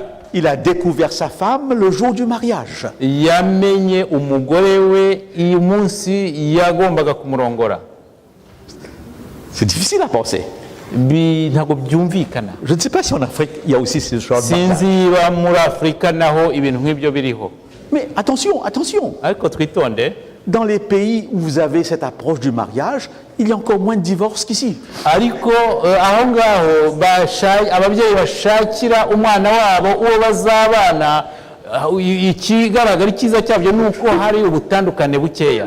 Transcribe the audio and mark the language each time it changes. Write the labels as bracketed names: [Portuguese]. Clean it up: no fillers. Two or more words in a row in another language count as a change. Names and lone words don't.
[French] il a découvert sa femme le jour du mariage. [Kinyarwanda] yamenye umugore we uyu munsi yagombaga kumurongora. [French] C'est difficile à penser. [Kinyarwanda] Ntabwo byumvikana. [French] Je ne sais pas si en Afrique, il y a aussi ce genre de mariage. [Kinyarwanda] Sinzi ba muri Afurika naho ibintu nk'ibyo biriho. [French] Mais attention, attention. [Kinyarwanda] Ariko twitonde, [French] Dans les pays où vous avez cette approche du mariage, il y a encore moins de divorces qu'ici. [Kinyarwanda] ariko aho ngaho ababyeyi bashakira umwana wabo uwo bazabana, ikigaragara icyiza cyabyo ni uko hari ubutandukane bukeya.